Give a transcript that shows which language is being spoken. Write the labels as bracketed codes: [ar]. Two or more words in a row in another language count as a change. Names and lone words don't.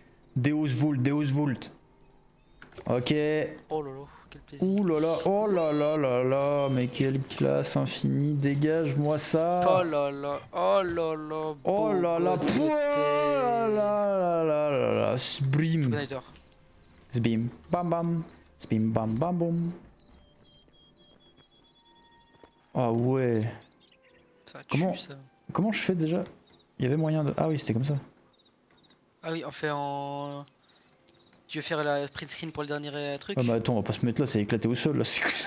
[la] Deus Vult, Deus Vult. Ok. [fr] Oh lolo, quel plaisir. Ouh là là, oh là là là là, mais quelle classe infinie, dégage-moi Oh ça. là là, oh là là, Oh beau là là, gosse que là t'es. là là là là, Je sbrim. connais tort. Sbim, bam bam, sbim bam bam boum. Ah ouais. Ça Comment, tue ça. comment je fais déjà? Il y avait moyen de... Ah oui, c'était comme ça. Ah oui, on fait en. Tu veux faire la [en] print screen [fr] pour le dernier Ah truc? bah attends, on va pas se mettre là, c'est éclaté au sol là, c'est quoi ça?